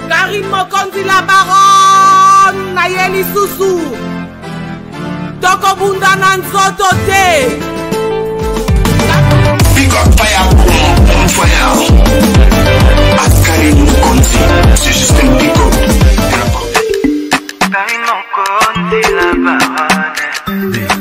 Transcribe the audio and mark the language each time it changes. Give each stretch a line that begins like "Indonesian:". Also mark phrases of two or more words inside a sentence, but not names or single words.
French: Karine Mokonzi la baronne Nayeli Susu Toko Bunda Nanzoto te
English: Big up fire, on fire.
French: Karine Mokonzi, c'est juste un
English: big up.
French: Karine Mokonzi la baronne